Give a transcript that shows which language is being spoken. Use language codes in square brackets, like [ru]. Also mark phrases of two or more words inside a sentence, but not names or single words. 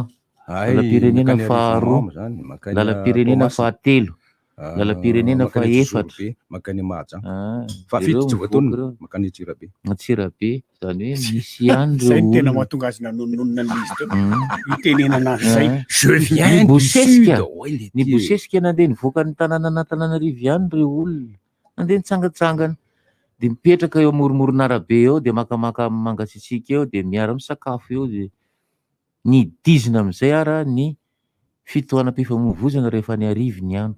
[mg] Lalam-pirenena faharoa. Lalam-pirenena fahatelo. Lalam-pirenena fahaefatra. Makany Mahajanga. Fafito tsy voataona makany Antsirabe. Antsirabe zany hoe misy ihany reo. Zay tena mahatonga azy nanononona ny izy teo. Itenenana zay. [fr] Je viens du sud. [mg] Ny bosesika nandeha nivoaka ny tanàna Antananarivo ihany reo olona. Nandeha nitsangatsangana. De mipetraka eo amoron'arabe eo de makamaka mangatsitsika eo de miara misakafo eo de nidizina amizay ara ny fitohanam-pifamoivoizana rehefa ny arivo ny andro.